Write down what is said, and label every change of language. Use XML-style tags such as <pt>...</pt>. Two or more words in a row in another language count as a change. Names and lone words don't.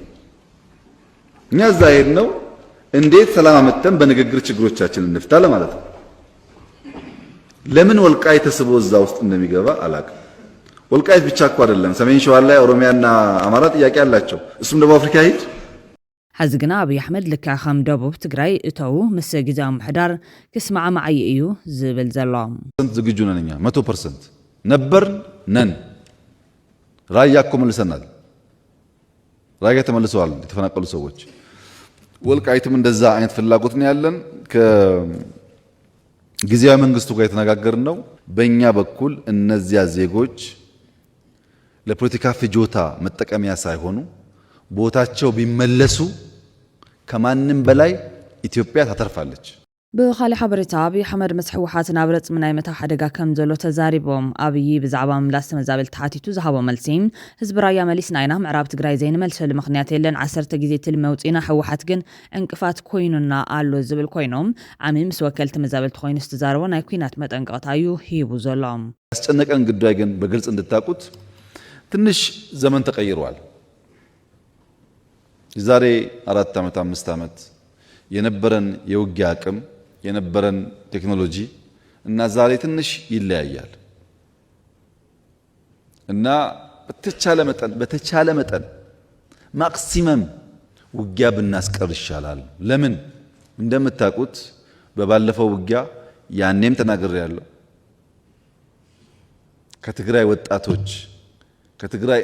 <am>እኛ እዛ ሄድ ነው እንዴት ሰላም አመጣን በንግግር ችግሮቻችንን እንፍታ ለማለት ነው። ለምን ወልቃይት ተስቦ እዛ ውስጥ እንደሚገባ አላውቅም። ወልቃይት ብቻ እኮ አይደለም፣ ሰሜን ሸዋ ላይ ኦሮሚያና አማራ ጥያቄ አላቸው። እሱም ደቡብ አፍሪካ ሂድ።</am> <ti>ሕዚ ግና አብይ አሕመድ ልክዕ ከም ደቡብ ትግራይ እተው ምስ ግዝያዊ ምሕዳር ክስማዕማዕ እዩ ዝብል ዘሎ።</ti> <am>ዝግጁ ነን እኛ 100% ነበርን ነን። ራያ እኮ መልሰናል። ራያ ተመልሰዋል የተፈናቀሉ ሰዎች። ወልቃይትም እንደዛ አይነት ፍላጎት ነው ያለን። ከጊዜያዊ መንግስቱ ጋር የተነጋገርን ነው። በእኛ በኩል እነዚያ ዜጎች ለፖለቲካ ፍጆታ መጠቀሚያ ሳይሆኑ ቦታቸው ቢመለሱ ከማንም በላይ ኢትዮጵያ ታተርፋለች።</am> <ti>ብኻሊእ ሓበሬታ አብይ አሕመድ ምስ ሕወሓት ናብ ረፅሚ ናይ መታ ሓደጋ ከም ዘሎ ተዛሪቦም አብይ ብዛዕባ ምምላስ ተመዛበልቲ ሓቲቱ ዝሃቦ መልሲ ህዝቢ ራያ መሊስና ኢና ምዕራብ ትግራይ ዘይንመልሰሉ ምክንያት የለን 10 ግዜ ትልሚ መውፂና ሕወሓት ግን እንቅፋት ኮይኑና ኣሎ ዝብል ኮይኖም ዓሚ ምስ ወከልቲ ተመዛበልቲ ኮይኑ ዝተዛረቦ ናይ ኩናት መጠንቀቕታ እዩ ሂቡ ዘሎ።</ti> <am>ያስጨነቀን ጉዳይ ግን በግልጽ እንድታቁት ትንሽ ዘመን ተቀይሯል። የዛሬ 4 ዓመት 5 ዓመት የነበረን የውጊያ አቅም የነበረን ቴክኖሎጂ እና ዛሬ ትንሽ ይለያያል እና በተቻለ መጠን ማክሲመም ውጊያ ብናስቀር ይሻላል። ለምን እንደምታውቁት በባለፈው ውጊያ ያኔም ተናግሬያለሁ። ከትግራይ ወጣቶች ከትግራይ</am>